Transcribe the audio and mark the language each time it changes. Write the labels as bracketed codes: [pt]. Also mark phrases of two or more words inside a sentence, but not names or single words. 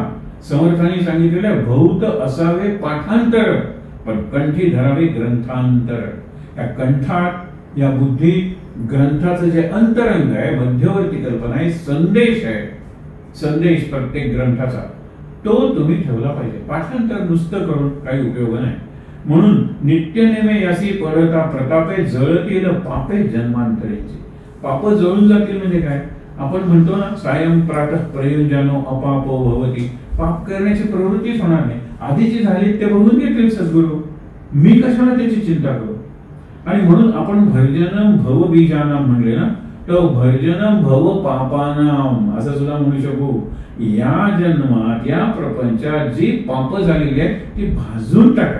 [mr] समर्थांनी सांगितलेलं भौत असावे पाठांतर, पण कंठी धरावे ग्रंथांतर. या कंठात, या बुद्धी ग्रंथाचं जे अंतरंग आहे, मध्यवर्ती कल्पना आहे, संदेश आहे, संदेश प्रत्येक ग्रंथाचा, तो तुम्ही ठेवला पाहिजे. पाठांतर नुसतं करून काही उपयोग नाही. म्हणून नित्य नेमे यासी पढता प्रतापे, जळतील पापे जन्मांतरेची. पाप जळून जातील म्हणजे काय. आपण म्हणतो ना, [sa] सायं प्रातः प्रयुंजानो अपापो भवती. [mr] पाप करण्याची प्रवृत्तीच होणार नाही. आधीची झाली ते बघून घेतील सद्गुरू, मी कशाला त्याची चिंता करू. आणि म्हणून आपण [sa] भर्जनम भव बीजानाम [mr] म्हणले ना, तर [sa] भर्जनम भव पापानाम [mr] असं सुद्धा म्हणू शकू. या जन्मात या प्रपंचात जी पाप झालेली आहे ती भाजून टाका.